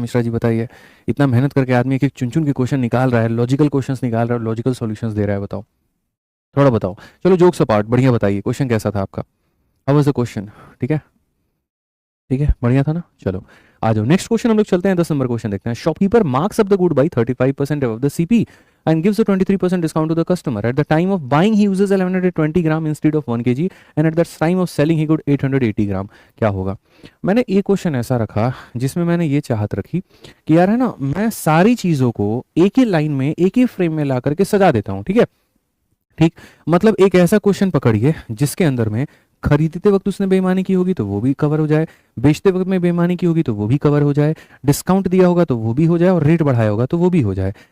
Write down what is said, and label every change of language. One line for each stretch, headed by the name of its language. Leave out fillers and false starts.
Hindi: मिश्रा जी बताइए, इतना मेहनत करके आदमी एक एक चुन चुन के क्वेश्चन निकाल रहा है, लॉजिकल क्वेश्चंस निकाल रहा है, लॉजिकल सॉल्यूशंस दे रहा है, बताओ थोड़ा बताओ। चलो जोक्स अपार्ट, बढ़िया बताइए क्वेश्चन कैसा था आपका,
English: How was the question.
Hindi: ठीक है, ठीक है, बढ़िया था ना। चलो आ जाओ, नेक्स्ट क्वेश्चन हम लोग चलते हैं, 10 नंबर क्वेश्चन देखते हैं।
English: Shopkeeper marks up the good by 35% above the CP and gives a 23% discount to the customer. At the time of buying, he uses 1120 gram instead of 1 kg, and at the time of selling, he got 880 gram.
Hindi: क्या होगा। मैंने एक question ऐसा रखा जिसमें मैंने ये चाहत रखी कि यार है ना, मैं सारी चीज़ों को एक ही लाइन में एक ही फ्रेम में ला करके सजा देता हूँ। ठीक है, ठीक, मतलब एक ऐसा क्वेश्चन पकड़िए जिसके अंदर में खरीदते वक्त उसने बेईमानी की होगी तो वो भी कवर हो जाए, बेचते वक्त में बेईमानी की होगी तो वो भी कवर हो जाए, डिस्काउंट दिया होगा तो वो भी हो जाए, और रेट बढ़ाया होगा तो वो भी हो जाए।